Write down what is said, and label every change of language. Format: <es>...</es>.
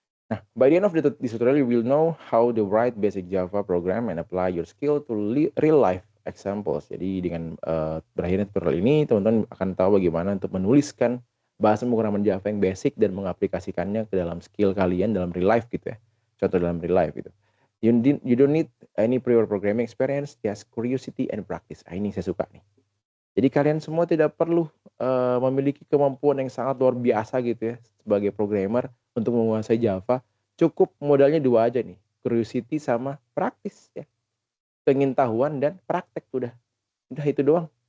<en>Nah, by the end of this tutorial, you will know how to write basic Java program and apply your skill to real life examples.</en> <id>Jadi dengan berakhirnya tutorial ini, teman-teman akan tahu bagaimana untuk menuliskan bahasa pemrograman Java yang basic dan mengaplikasikannya ke dalam skill kalian dalam real life gitu ya. Contoh dalam real life gitu.</id> <en>You don't need any prior programming experience, just curiosity and practice.</en> <id>Ini saya suka nih. Jadi kalian semua tidak perlu memiliki kemampuan yang sangat luar biasa gitu ya sebagai programmer untuk menguasai Java. Cukup modalnya 2 aja nih, curiosity sama praktis ya. Pengetahuan dan praktek udah itu doang.</id>